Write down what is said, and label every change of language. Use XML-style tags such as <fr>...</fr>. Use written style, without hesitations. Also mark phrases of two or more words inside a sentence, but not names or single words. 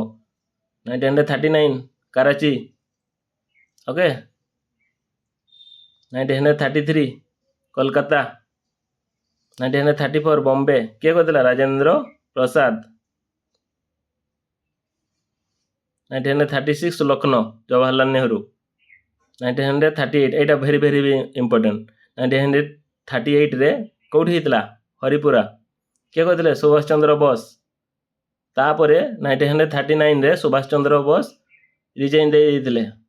<or>1939 कराची। ओके, 1933 कोलकाता। 1934 बॉम्बे। କିଏ କହିଥିଲା? राजेंद्र प्रसाद। 1936 ଲକ୍ଷ୍ନୌ ଜବାହରଲାଲ ନେହେରୁ। 1938 ଏଇଟା</or> <en>very very important.</en> <or>1938ରେ କେଉଁଠି ହେଇଥିଲା? ହରିପୁରା। କିଏ କହିଥିଲେ? ସୁଭାଷ ଚନ୍ଦ୍ର ବୋଷ। ତାପରେ 1939ରେ ସୁଭାଷ ଚନ୍ଦ୍ର ବୋଷ ରିଜାଇନ୍ ଦେଇଥିଲେ।</or>